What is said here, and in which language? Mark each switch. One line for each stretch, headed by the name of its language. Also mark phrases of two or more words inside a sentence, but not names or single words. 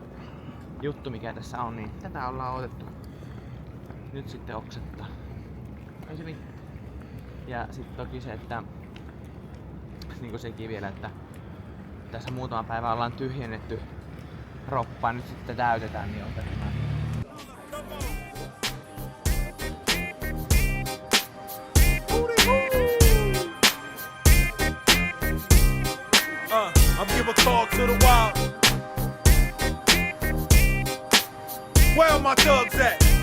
Finnish: Juttu mikä tässä on, niin tätä ollaan odotettu. Nyt sitten oksettaa. Ei se mitään. Ja sit toki se, että niinku sekin vielä, että tässä muutama päivä ollaan tyhjennetty roppaa, nyt sitten täytetään, niin otetaan.
English: I'm give a call to the wild. Where are my thugs at?